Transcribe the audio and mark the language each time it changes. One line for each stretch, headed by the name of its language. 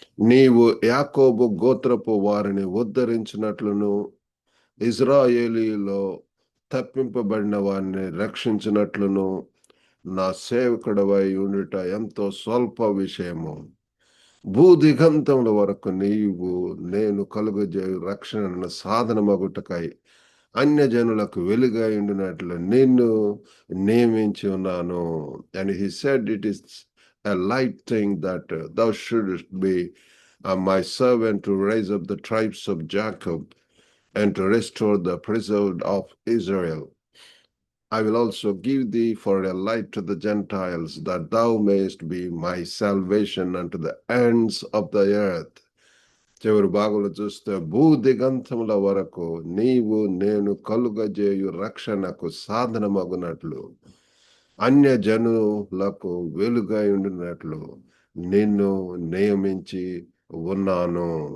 Telugu: నీవు యాకోబు గోత్రపు వారిని ఉద్ధరించినట్లును ఇజ్రాయేలీలో తప్పింపబడిన వారిని రక్షించినట్లును నా సేవకుడవై ఉండుట ఎంతో స్వల్ప విషయము. భూదిగంతముల వరకు నీవు నేను కలుగజేయు రక్షణ సాధనమగుటకై అన్యజనులకు వెలుగై ఉండినట్లు నిన్ను నియమించి ఉన్నాను.
English: And he said, it is a light thing that thou shouldest be my servant to raise up the tribes of Jacob and to restore the preserved of Israel. I will also give thee for a light to the Gentiles, that thou mayest be my salvation unto the ends of the earth.
Telugu: చివరి భాగంలో చూస్తే భూదిగంతముల వరకు నీవు నేను కలుగజేయు రక్షణకు సాధనమగునట్లు అన్యజనులకు వెలుగై ఉండినట్లు నిన్ను నియమించి ఉన్నాను.